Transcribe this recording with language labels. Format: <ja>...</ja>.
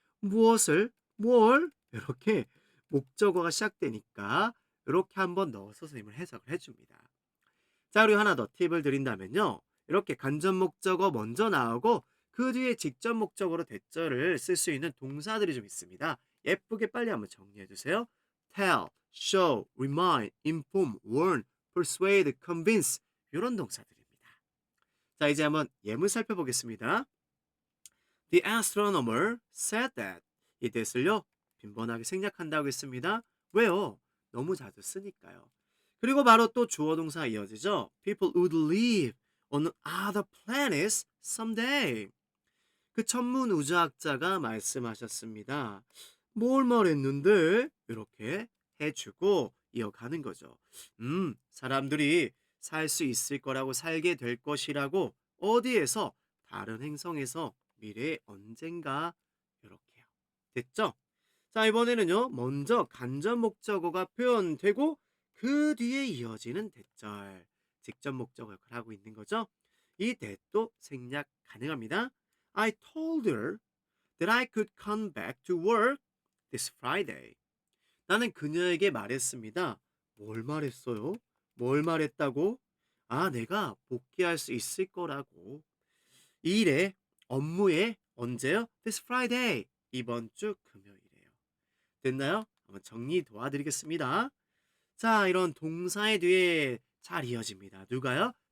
<ko>무엇을, 뭘 이렇게 목적어가 시작되니까 이렇게 한번 넣어서 선생님을 해석을 해줍니다. 자, 그리고 하나 더 팁을 드린다면요. 이렇게 간접 목적어 먼저 나오고 그 뒤에 직접 목적어로 대절을 쓸 수 있는 동사들이 좀 있습니다. 예쁘게 빨리 한번 정리해 주세요.</ko> <en>tell, show, remind, inform, warn, persuade, convince</en> <ko>이런 동사들입니다. 자, 이제 한번 예문 살펴보겠습니다.</ko> <en>The astronomer said that.</en> <ko>이 that을요 빈번하게 생략한다고 했습니다. 왜요? 너무 자주 쓰니까요. 그리고 바로 또 주어 동사 이어지죠.</ko> <en>People would live on other planets someday.</en> <ko>그 천문 우주학자가 말씀하셨습니다. 뭘 말했는데? 이렇게 해주고 이어가는 거죠. 사람들이 살 수 있을 거라고 살게 될 것이라고 어디에서 다른 행성에서 미래에 언젠가 이렇게요. 됐죠? 자, 이번에는요. 먼저 간접 목적어가 표현되고 그 뒤에 이어지는 대절, 직접 목적어 역할을 하고 있는 거죠. 이 that도 생략 가능합니다.</ko> <en>I told her that I could come back to work this Friday.</en> <ko>나는 그녀에게 말했습니다. 뭘 말했어요? 뭘 말했다고? 아, 내가 복귀할 수 있을 거라고. 이 일에, 업무에 언제요?</ko> <en>This Friday.</en> <ko>이번 주 금요일이에요. 됐나요? 한번 정리 도와드리겠습니다. 자, 이런 동사의 뒤에 잘 이어집니다. 누가요?</ko>